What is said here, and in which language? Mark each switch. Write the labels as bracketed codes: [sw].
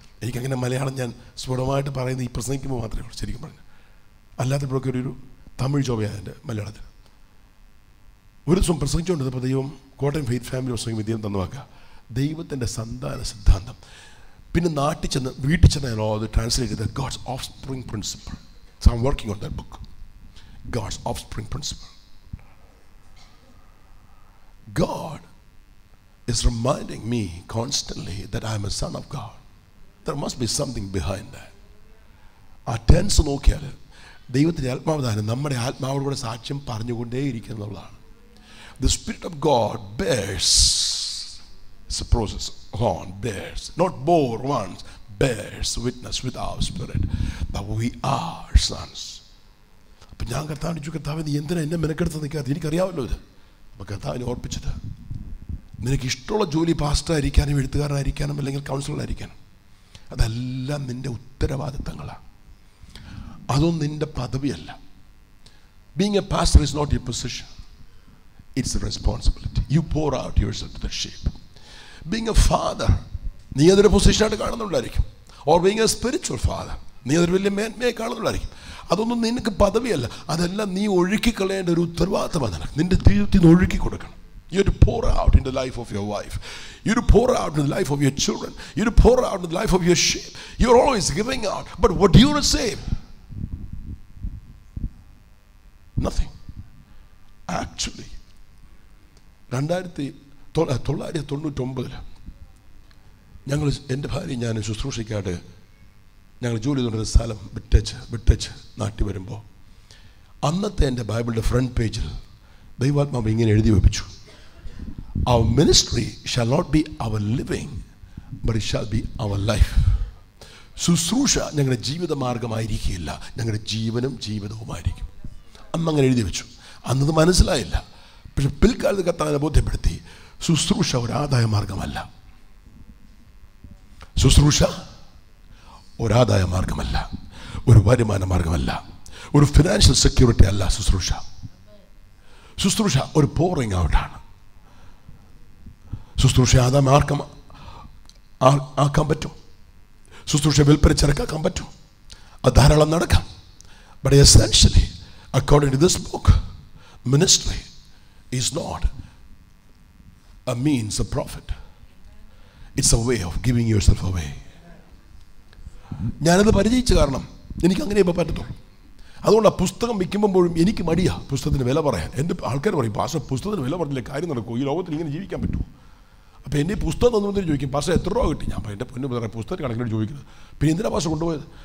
[ml] എനിക്കങ്ങനെ മലയാളം ഞാൻ സ്ഫുടമായിട്ട് പറയുന്നത് ഈ പ്രസംഗിക്കുമ്പോൾ മാത്രമേ ഉള്ളൂ ശരിക്കും പറഞ്ഞു. അല്ലാത്തപ്പോഴൊക്കെ ഒരു തമിഴ് ചൊവ്വയാണ് എൻ്റെ മലയാളത്തിൽ. ഒരു ദിവസം പ്രസംഗിച്ചുകൊണ്ടിരുന്നപ്പോൾ ദൈവം കോട്ടയം ഫെയ്ത്ത് ഫാമിലി പ്രസംഗം ദൈവം തന്ന വാക്കുക ദൈവത്തിൻ്റെ സന്താന സിദ്ധാന്തം. പിന്നെ വീട്ടിൽ ചെന്ന് ഞാൻ അത് ട്രാൻസ്ലേറ്റ് ചെയ്ത് [en] God's offspring principle. So I'm working on that book, God's offspring principle. God is reminding me constantly that I am a son of God. There must be something behind that. [ml] ആ tense നോക്കിയാൽ ദൈവത്തിൻ്റെ ആത്മാവധാനം നമ്മുടെ ആത്മാവോടുകൂടെ സാക്ഷ്യം പറഞ്ഞുകൊണ്ടേയിരിക്കുന്നുള്ളതാണ്. [en] The Spirit of God bears, it's a process, on bears, not bore once, bears witness with our spirit that we are sons. [ml] അപ്പം ഞാൻ കർത്താവിന് നീ എന്തിനാ എന്നെ മെനക്കെടുത്ത് നിൽക്കാതെ, എനിക്കറിയാമല്ലോ ഇത്. അപ്പം കർത്താവിനെ ഓർപ്പിച്ചത് നിനക്ക് ഇഷ്ടമുള്ള ജോലി പാസ്റ്ററായിരിക്കാനും എഴുത്തുകാരനായിരിക്കാനും അല്ലെങ്കിൽ കൗൺസിലറായിരിക്കാനും അതെല്ലാം നിൻ്റെ ഉത്തരവാദിത്തങ്ങളാണ്, അതൊന്നും നിൻ്റെ പദവിയല്ല. [en] Being a pastor is not your position, it's a responsibility. You pour out yourself to the sheep. Being a father, [ml] നീ അതൊരു പൊസിഷനായിട്ട് കാണുന്നുണ്ടായിരിക്കും. [en] or being a spiritual father, [ml] നീ അതൊരു വലിയ മേന്മയെ കാണുന്നുണ്ടായിരിക്കും. അതൊന്നും നിനക്ക് പദവിയല്ല, അതെല്ലാം നീ ഒഴുക്കിക്കളയേണ്ട ഒരു ഉത്തരവാദിത്തമാണ് നിനക്ക്. നിൻ്റെ ജീവിതത്തിൽ നിന്ന് ഒഴുക്കി കൊടുക്കണം. [en] You have to pour out in the life of your wife. You have to pour out in the life of your children. You have to pour out in the life of your sheep. You're always giving out, but what do you receive? Nothing. [ml] Actually 1999 ഞങ്ങൾ എൻ്റെ ഭാര്യ ഞാൻ ശുശ്രൂഷയ്ക്കായിട്ട് ഞങ്ങൾ ജോലി ചെയ്തുകൊണ്ടിരുന്ന സ്ഥലം വിട്ടച്ച് നാട്ടിൽ വരുമ്പോൾ അന്നത്തെ എൻ്റെ ബൈബിളിൻ്റെ ഫ്രണ്ട് പേജിൽ ദൈവാത്മാവ് ഇങ്ങനെ എഴുതി വെപ്പിച്ചു, [en] our ministry shall not be our living but it shall be our life. [ml] ശുശ്രൂഷ ഞങ്ങളുടെ ജീവിതമാർഗമായിരിക്കില്ല, ഞങ്ങളുടെ ജീവനും ജീവിതവുമായിരിക്കും. അന്നങ്ങനെ എഴുതി വെച്ചു. അന്നത് മനസ്സിലായില്ല. പക്ഷെ പിൽക്കാലത്ത് കർത്താവിനെ ബോധ്യപ്പെടുത്തി ശുശ്രൂഷ ഒരു ആദായ മാർഗമല്ല. ശുശ്രൂഷ ഒരാദായ മാർഗമല്ല, ഒരു വരുമാന മാർഗമല്ല, ഒരു ഫിനാൻഷ്യൽ സെക്യൂരിറ്റി അല്ല. ശുശ്രൂഷ ഒരു പോറിങ് ഔട്ടാണ്. ശുശ്രൂഷ ആദായ മാർഗം ആക്കാൻ പറ്റും, ശുശ്രൂഷ വിൽപ്പനച്ചരക്കാക്കാൻ പറ്റും, അത് ധാരാളം നടക്കാം. [en] But essentially, according to this book, ministry is not a means of profit. It's a way of giving yourself away. [ml] ഞാനത് പരിചയിച്ച കാരണം എനിക്ക് അങ്ങനെ ഇപ്പോൾ പറ്റത്തുള്ളൂ. അതുകൊണ്ട് ആ പുസ്തകം വിൽക്കുമ്പോഴും എനിക്ക് മടിയാ പുസ്തകത്തിന് വില പറയാൻ. എൻ്റെ ആൾക്കാർ പറയും, പാസ്റ്റർ പുസ്തകത്തിന് വില പറഞ്ഞില്ല കാര്യം നടക്കുമോ, ഈ ലോകത്തിൽ ഇങ്ങനെ ജീവിക്കാൻ പറ്റുമോ? അപ്പോൾ എൻ്റെ പുസ്തകം തന്നു ചോദിക്കും, പാസ്റ്റർ എത്ര രൂപ കിട്ടി? ഞാൻ എൻ്റെ പൊന്നു പറയാം, പുസ്തകം കണക്കിന് ചോദിക്കുന്നത്. പിന്നെ എന്തിനാ പാസ്റ്റർ കൊണ്ടുപോയത്?